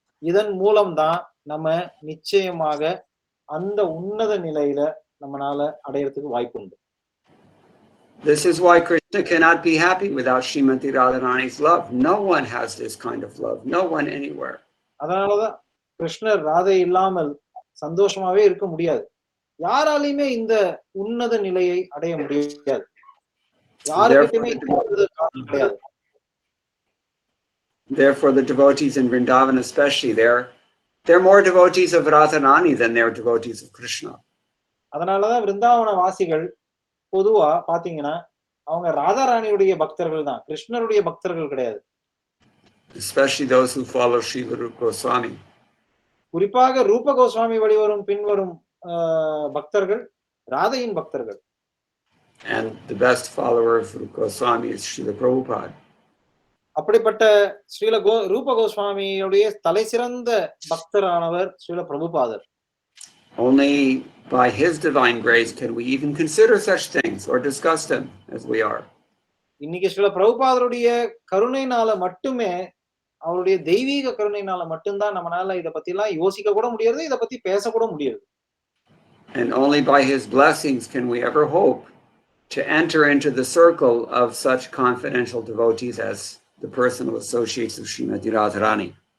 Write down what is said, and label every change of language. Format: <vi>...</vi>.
<ta>இதன் மூலம்தான் நம்ம நிச்சயமாக அந்த உன்னத நிலையில நம்மனால அடையறதுக்கு வாய்ப்பு உண்டு.</ta> <en>This is why Krishna cannot be happy without Srimati Radharani's love. No one has this kind of love. No one anywhere.</en> <ta>அதனாலதான் கிருஷ்ணர் ராதை இல்லாமல் சந்தோஷமாவே இருக்க முடியாது. யாராலையுமே இந்த உன்னத நிலையை அடைய முடியாது. யாருக்கிட்டயுமே கிடையாது.</ta> <en>Therefore, the devotees in Vrindavan especially, they're more devotees of Radharani than they're devotees of Krishna.</en> <ta>அதனாலதான் விருந்தாவன வாசிகள் பொதுவா பாத்தீங்கன்னா அவங்க ராதாராணியுடைய பக்தர்கள் தான், கிருஷ்ணருடைய பக்தர்கள் கிடையாது.</ta> <en>Especially those who follow Srila Rupa Goswami.</en> <ta>குறிப்பாக ரூப கோஸ்வாமி வழிவரும் பின்வரும் பக்தர்கள் ராதையின் பக்தர்கள்.</ta> <en>And the best follower of Rupa Goswami is Srila Prabhupada.</en> <ta>அப்படிப்பட்ட ரூப கோஸ்வாமியுடைய தலை சிறந்த பக்தரானவர் ஸ்ரீல பிரபுபாதர்.</ta> <en>Only by his divine grace can we even consider such things or discuss them as we are.</en> <ta>இன்னைக்கு ஸ்ரீல பிரபுபாதருடைய கருணைனால மட்டுமே, அவருடைய தெய்வீக கருணைனால மட்டும்தான் நம்மளால இத பத்தி எல்லாம் யோசிக்க கூட முடியாது, இத பத்தி பேச கூட முடியாது.</ta> <en>And only by his blessings can we ever hope to enter into the circle of such confidential devotees as the personal associates of Srimati Radharani.</en>